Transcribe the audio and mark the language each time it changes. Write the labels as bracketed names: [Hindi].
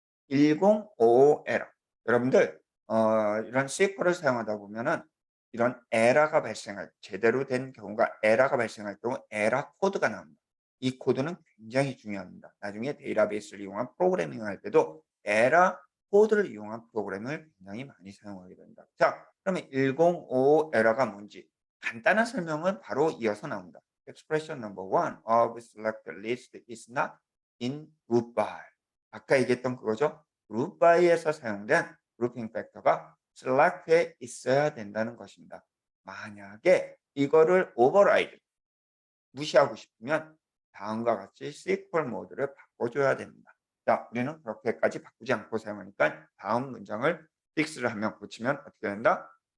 [Korean] 1055 에러. 여러분들 이런 SQL을 사용하다 보면은 이런 에러가 발생할 제대로 된 경우가 에러가 발생할 경우 에러 코드가 나옵니다. 이 코드는 굉장히 중요합니다. 나중에 데이터베이스를 이용한 프로그래밍을 할 때도 에러 코드를 이용한 프로그램을 굉장히 많이 사용하게 됩니다. 자, 그러면 105 에러가 뭔지 간단한 설명은 바로 이어서 나옵니다. [English] Expression number one of select list is not in group by. [Korean] 아까 얘기했던 그거죠. group by에서 사용된 grouping 팩터가 select에 있어야 된다는 것입니다. 만약에 이거를 override 무시하고 싶으면 다음과 같이 SQL 모드를 바꿔줘야 됩니다. 자, 우리는 그렇게까지 바꾸지 않고 사용하니까 다음 문장을 픽스를 하면 고치면 어떻게 된다?